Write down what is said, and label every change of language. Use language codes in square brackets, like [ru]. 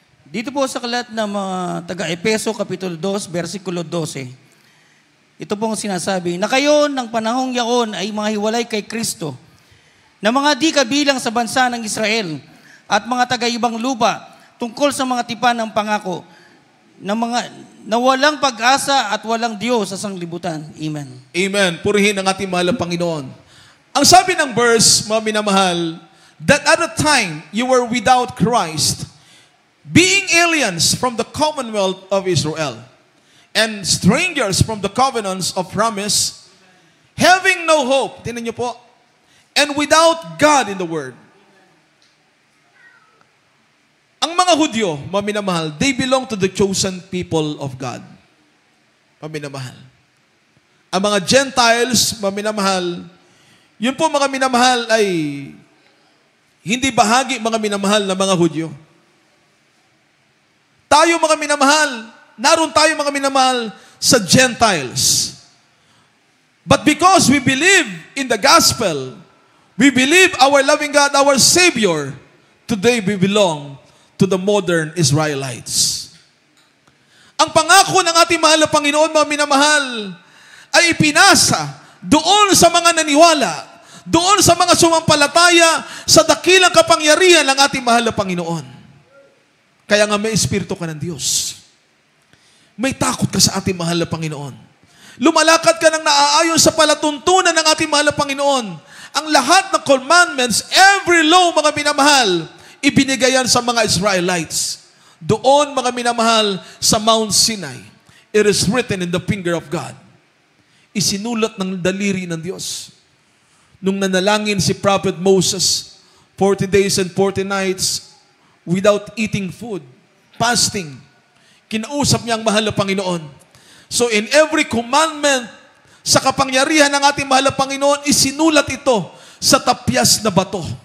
[tl] Dito po sa kalat ng mga taga-Epeso, Kapitulo 2, versikulo 12, ito pong sinasabi, na kayo ng panahong yaon ay mga hiwalay kay Kristo, na mga di kabilang sa bansa ng Israel at mga taga-ibang lupa tungkol sa mga tipan ng pangako, na walang pag-asa at walang Diyos sa sanglibutan. Amen. Amen. Purihin ang ating mahal na Panginoon. Ang sabi ng verse, mga minamahal, [en] that at a time you were without Christ, being aliens from the commonwealth of Israel, and strangers from the covenants of promise, having no hope, [tl] tinan niyo po, [en] and without God in the world. [tl] Ang mga Hudyo, maminamahal, [en] they belong to the chosen people of God. [tl] Maminamahal. Ang mga Gentiles, maminamahal, yun po mga minamahal ay hindi bahagi mga minamahal na mga Hudyo. Tayo mga minamahal, naroon tayo mga minamahal sa Gentiles. [en] But because we believe in the gospel, we believe our loving God, our Savior, today we belong to the modern Israelites. [tl] Ang pangako ng ating mahal na Panginoon, mga minamahal, ay ipinasa doon sa mga naniwala, doon sa mga sumampalataya sa dakilang kapangyarihan ng ating mahal na Panginoon. Kaya nga may espiritu ka ng Diyos. May takot ka sa ating mahal na Panginoon. Lumalakad ka ng naaayon sa palatuntunan ng ating mahal na Panginoon. Ang lahat ng commandments, every law, mga minamahal, ibinigayan sa mga Israelites. Doon, mga minamahal, sa Mount Sinai. [en] It is written in the finger of God. [tl] Isinulat ng daliri ng Diyos. Nung nanalangin si Prophet Moses, [en] 40 days and 40 nights without eating food, [tl] fasting, kinausap niya ang mahal na Panginoon. So in every commandment, sa kapangyarihan ng ating mahal na Panginoon, isinulat ito sa tapyas na bato.